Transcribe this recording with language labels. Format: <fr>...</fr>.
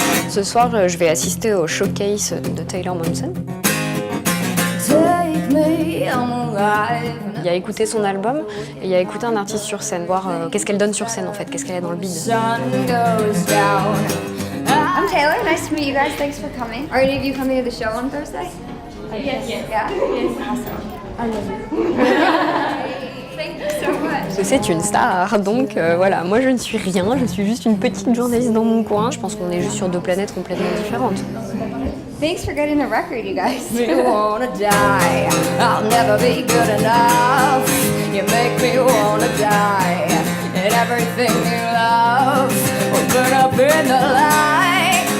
<fr>Ce soir, je vais assister au showcase de Taylor Momsen. Il y a écouté son album et il y a écouté un artiste sur scène, voir qu'est-ce qu'elle donne sur scène en fait, qu'est-ce qu'elle a dans le bide.</fr> <en>I'm Taylor, nice to meet you guys, thanks for coming. Are any of you coming to the show on Thursday? Yes. Yeah? Awesome. I love you. Thank you so much.</en> <fr>Parce que c'est une star, donc voilà, moi je ne suis rien, je suis juste une petite journaliste dans mon coin. Je pense qu'on est juste sur deux planètes complètement différentes.</fr> <en>Thanks for getting a record, you guys. You wanna die, I'll never be good enough. You make me wanna die, and everything you love will burn up in the light.</en>